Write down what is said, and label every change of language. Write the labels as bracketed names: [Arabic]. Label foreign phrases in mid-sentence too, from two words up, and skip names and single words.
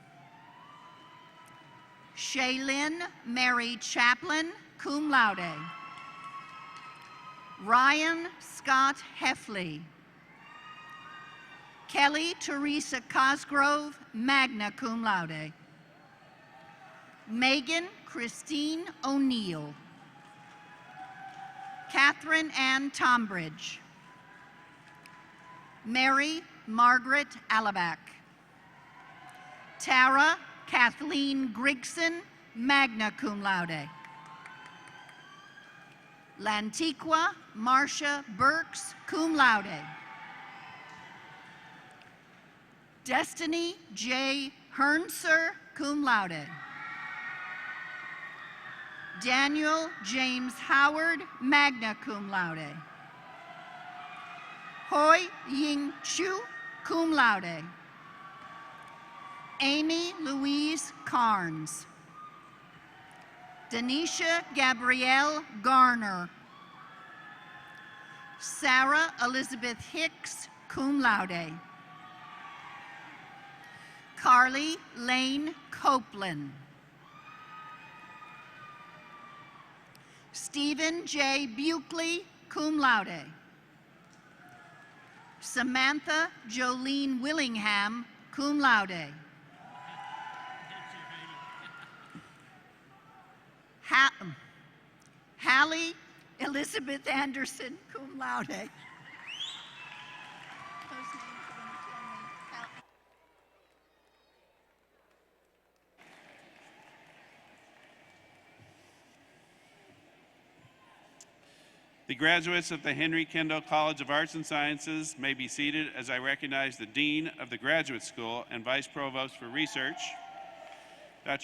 [English] Shaylin Mary Chaplin, [Latin] cum laude. [English] Ryan Scott Heffley. Kelly Teresa Cosgrove, [Latin] magna cum laude. [English] Megan Christine O'Neill. Catherine Ann Tombridge. Mary Margaret Alabac. Tara Kathleen Grigson, [Latin] magna cum laude. [English] Lantiqua Marcia Burks, [Latin] cum laude. [English] Destiny J. Hernser, [Latin] cum laude. [English] Daniel James Howard, [Latin] magna cum laude. [English] Hoi Ying Chu, [Latin] cum laude. [English] Amy Louise Carnes. Denisha Gabrielle Garner. Sarah Elizabeth Hicks, [Latin] cum laude. [English] Carly Lane Copeland. Stephen J. Buckley, [Latin] cum laude. [English] Samantha Jolene Willingham, [Latin] cum laude. [English] Hallie Elizabeth Anderson, [Latin] cum laude. [English] The graduates of the Henry Kendall College of Arts and Sciences may be seated as I recognize the Dean of the Graduate School and Vice Provost for Research, Dr.